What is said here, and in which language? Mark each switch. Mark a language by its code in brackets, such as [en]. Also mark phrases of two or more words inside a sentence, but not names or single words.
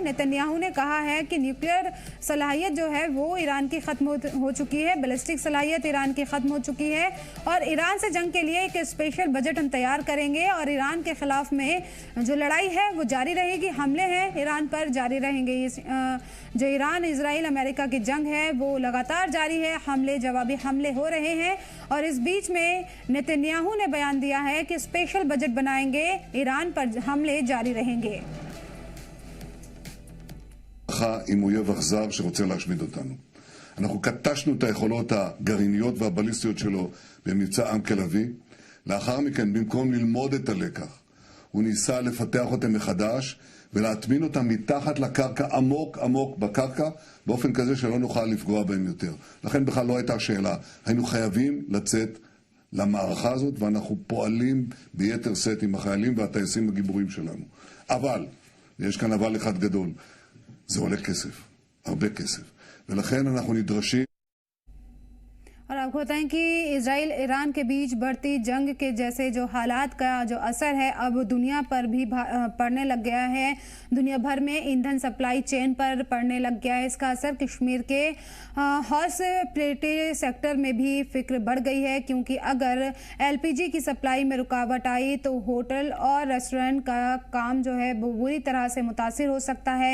[hi] नेतन्याहू ने कहा है कि न्यूक्लियर सलाहियत जो है वो ईरान की खत्म हो चुकी है, बैलिस्टिक सलाहियत ईरान की खत्म हो चुकी है और ईरान से जंग के लिए एक स्पेशल बजट हम तैयार करेंगे और ईरान के खिलाफ में जो लड़ाई है वो जारी रहेगी। हमले हैं ईरान पर जारी रहेंगे। जो ईरान, इजराइल, अमेरिका की जंग है वो लगातार जारी है। हमले, जवाबी हमले हो रहे हैं और इस बीच में नेतन्याहू ने बयान दिया है कि स्पेशल बजट बनाएंगे, ईरान पर हमले जारी रहेंगे। [he] עם אויב אכזר שרוצה להשמיד אותנו. אנחנו קטשנו את היכולות הגרעיניות והבליסטיות שלו במבצע עם כלבי. לאחר מכן, במקום ללמוד את הלקח, הוא ניסה לפתח אותם מחדש ולהטמין אותם מתחת לקרקע, עמוק עמוק בקרקע, באופן כזה שלא נוכל לפגוע בהם יותר. לכן בכלל לא הייתה שאלה. היינו חייבים לצאת למערכה הזאת ואנחנו פועלים ביתר שאת עם החיילים והטייסים הגיבורים שלנו. אבל, יש כאן אבל אחד גדול, זה עולה כסף, הרבה כסף, ולכן אנחנו נדרשים। [hi] और आपको बताएं कि इजराइल ईरान के बीच बढ़ती जंग के जैसे जो हालात का जो असर है अब दुनिया पर भी पड़ने लग गया है। दुनिया भर में ईंधन सप्लाई चेन पर पड़ने लग गया है इसका असर। कश्मीर के हॉस्पिटैलिटी सेक्टर में भी फिक्र बढ़ गई है क्योंकि अगर एलपीजी की सप्लाई में रुकावट आई तो होटल और रेस्टोरेंट का काम जो है वो बुरी तरह से मुतासिर हो सकता है।